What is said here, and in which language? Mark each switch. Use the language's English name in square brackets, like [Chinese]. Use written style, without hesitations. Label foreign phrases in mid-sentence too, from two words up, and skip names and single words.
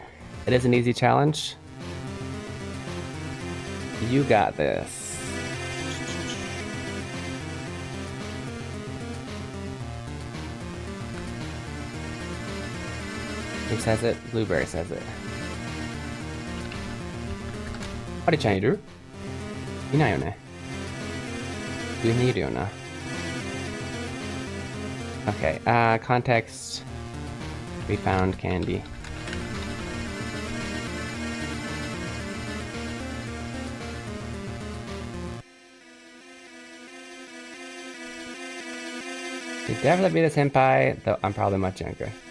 [English] It is an easy challenge. You got this. Who says it? Blueberry says it. [Japanese] ハリちゃんいる? いないよね。すえにいるよな. [English] Okay, context. We found candy. Could definitely be the senpai, though I'm probably much younger.